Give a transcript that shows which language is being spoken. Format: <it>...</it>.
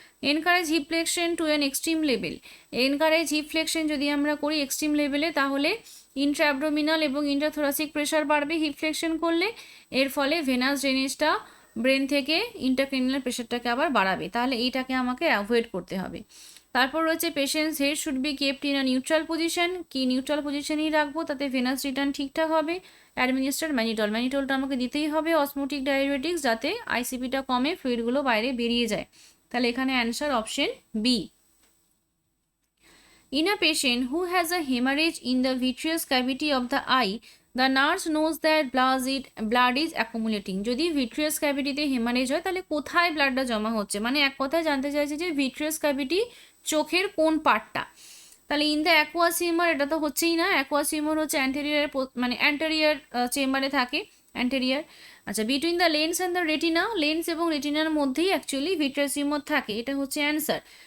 <en>encourage hip flexion to an extreme level,</en> <bn>encourage heap flexion যদি আমরা করি extreme লেভেলে, তাহলে ইন্ট্রাঅ্যাবডোমিনাল এবং ইন্ট্রাথোরাসিক প্রেশার বাড়বে হিপ ফ্লেকশন করলে, এর ফলে ভেনাস ড্রেনেজটা ব্রেন থেকে ইন্ট্রাক্রেনিয়াল প্রেশারটাকে আবার বাড়াবে, তাহলে এইটাকে আমাকে অ্যাভয়েড করতে হবে। তারপর রয়েছে</bn> <en>patient's head should be kept in a neutral position,</en> <bn>কি নিউট্রাল পজিশনেই রাখবো, তাতে ভেনাস রিটার্ন ঠিকঠাক হবে। অ্যাডমিনিস্টার ম্যানিটলটা আমাকে দিতেই হবে, অসমোটিক ডায়াবেটিক্স, যাতে আইসিপিটা কমে, ফ্লুইডগুলো বাইরে বেরিয়ে যায়। তাহলে এখানে answer option B.</bn> <en>In a patient who has a hemorrhage in the vitreous cavity of the eye, the nurse knows that blood is accumulating.</en> <bn>যদি ভিট্রিয়াস ক্যাভিটিতে হেমারেজ হয় তাহলে কোথায় ব্লাডটা জমা হচ্ছে, মানে এক কথায় জানতে চাইছে যে ভিট্রিয়াস ক্যাভিটি চোখের কোন পার্টটা। তাহলে</bn> <en>in the aqueous humour,</en> <bn>এটা তো হচ্ছেই না, অ্যাকুয়াস হিউমার হচ্ছে অ্যান্টেরিয়ার চেম্বারে থাকে, অ্যান্টেরিয়ার। আচ্ছা,</bn> <en>between the lens and the retina,</en> <bn>lens এবং রেটিনার মধ্যেই অ্যাকচুয়ালি ভিট্রিয়াস হিউমার থাকে, এটা হচ্ছে অ্যান্সার।</bn>